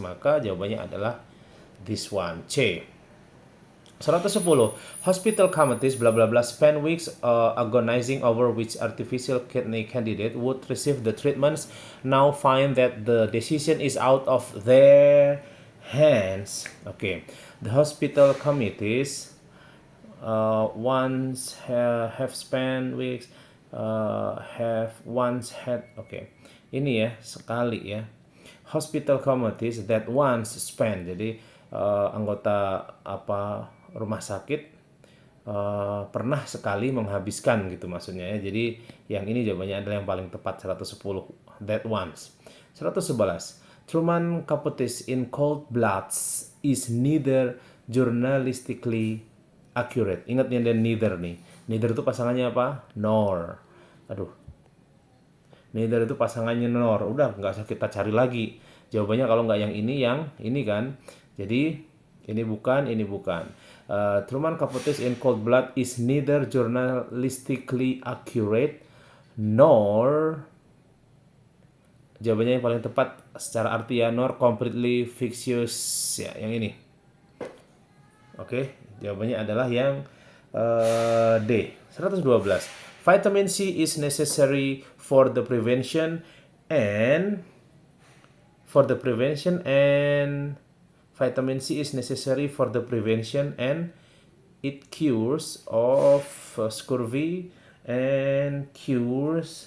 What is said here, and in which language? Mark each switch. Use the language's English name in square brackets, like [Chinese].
[Indonesian] Maka jawabannya adalah [English] this one, [Indonesian] C. 110. [English] Hospital committees bla bla bla spend weeks agonizing over which artificial kidney candidate would receive the treatments, now find that the decision is out of their hands. Okay. The hospital committees once have spent weeks have once had, okay. [Indonesian] Ini ya, sekali ya. [English] Hospital committees that once spent. [Indonesian] Jadi anggota rumah sakit pernah sekali menghabiskan gitu maksudnya ya. Jadi yang ini jawabannya adalah yang paling tepat, 110, [English] that once. [Indonesian] 111. [English] Truman Capote's in Cold Bloods is neither journalistically accurate. [Indonesian] Ingat nih, ada neither nih. Neither itu pasangannya apa? Nor. Aduh. Neither itu pasangannya nor. Udah nggak usah kita cari lagi. Jawabannya kalau nggak yang ini kan. Jadi ini bukan, ini bukan. [English] Truman Capote's in Cold Blood is neither journalistically accurate nor, [Indonesian] jawabannya yang paling tepat secara arti ya, [English] nor completely fictitious ya, yang ini. [Indonesian] Oke, jawabannya adalah yang D. 112. [English] Vitamin C is necessary for the prevention and for the prevention, and vitamin C is necessary for the prevention and it cures of scurvy and cure.